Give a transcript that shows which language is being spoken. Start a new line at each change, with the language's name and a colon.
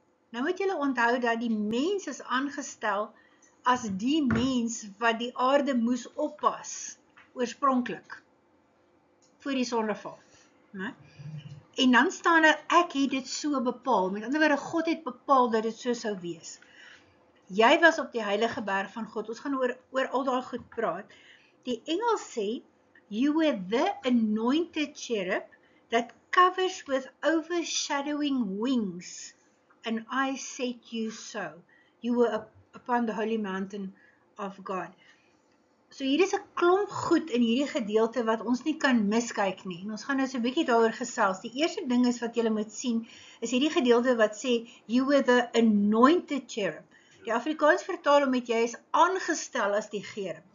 Afrikaans: Nou moet julle onthou dat die mens is aangestel as die mens wat die aarde moes oppas, oorspronklik, voor die sondeval. Nee? En dan staan daar, ek het dit so bepaal. Met ander woorde, God het bepaal dat dit so sou wees. Jy was op die heilige berg van God. Ons gaan oor al daai goed praat. Die Engels sê,
English: you were the anointed cherub that covers with overshadowing wings, and I set you so. You were upon the holy mountain of God.
Afrikaans: So hier is 'n klomp goed in hierdie gedeelte wat ons nie kan miskyk nie. En ons gaan nou so 'n bietjie daaroor gesels. Die eerste ding is wat julle moet sien, is hierdie gedeelte wat sê,
English: you were the anointed cherub.
Afrikaans: Die Afrikaans vertaal hom met jy is aangestel as die gerub.